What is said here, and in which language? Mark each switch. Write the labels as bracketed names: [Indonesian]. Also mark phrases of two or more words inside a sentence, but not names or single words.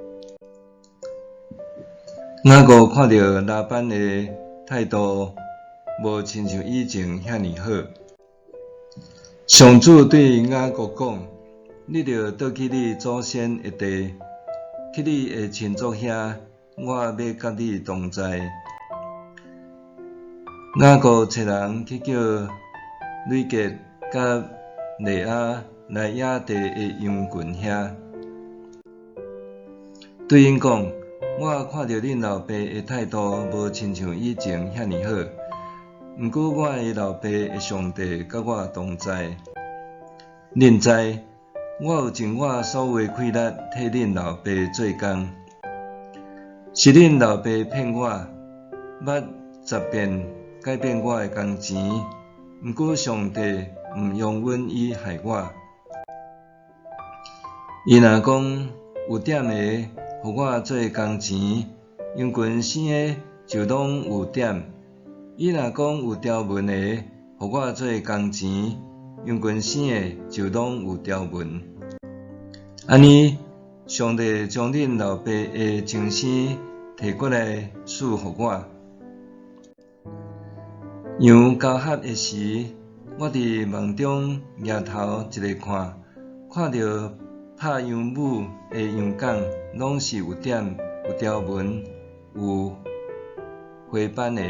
[Min Nan Chinese] 雅各看到拉班的态度无亲像以前遐尼好，上主对雅各讲：“你着倒去你祖先的地，去你的亲族遐，我要甲你同在。” 雅各找人去叫吕结甲利亚来野地的羊群遐，对因讲：“我看到恁老爸的态度无亲像以前遐尼好，毋过我的老爸的上帝甲我同在。恁知，我有尽我所有的气力替恁老爸做工，是恁老爸骗我，捌10遍改变我的工钱，毋过上帝毋容阮伊害我。伊若讲有点的，互我做工钱，羊群生的就拢有点；伊若讲有条纹的，互我做工钱，羊群生的就拢有条纹。安尼，上帝将恁老爸的精生摕过来赐互我。羊交合的时，我伫梦中抬头一个看到拍羊母的羊角拢是有点、有条纹、有花斑的。